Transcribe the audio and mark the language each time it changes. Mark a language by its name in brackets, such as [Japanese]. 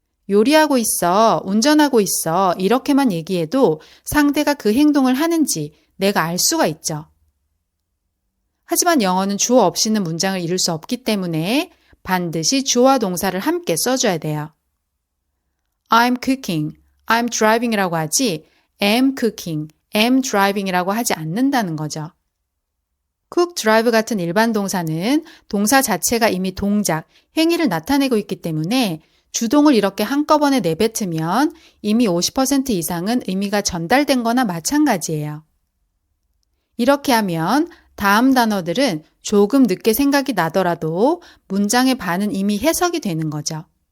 [Korean] 요리하고 있어, 운전하고 있어 이렇게만 얘기해도 상대가 그 행동을 하는지 내가 알 수가 있죠. 하지만 영어는 주어 없이는 문장을 이룰 수 없기 때문에 반드시 주어와 동사를 함께 써줘야 돼요. [English] I'm cooking, I'm driving [Korean] 이라고 하지 [English] am cooking, am driving [Korean] 이라고 하지 않는다는 거죠. cook, drive 같은 일반 동사는 동사 자체가 이미 동작, 행위를 나타내고 있기 때문에 주동을 이렇게 한꺼번에 내뱉으면 이미 50% 이상은 의미가 전달된 거나 마찬가지예요. 이렇게 하면 다음 단어들은 조금 늦게 생각이 나더라도 문장의 반은 이미 해석이 되는 거죠.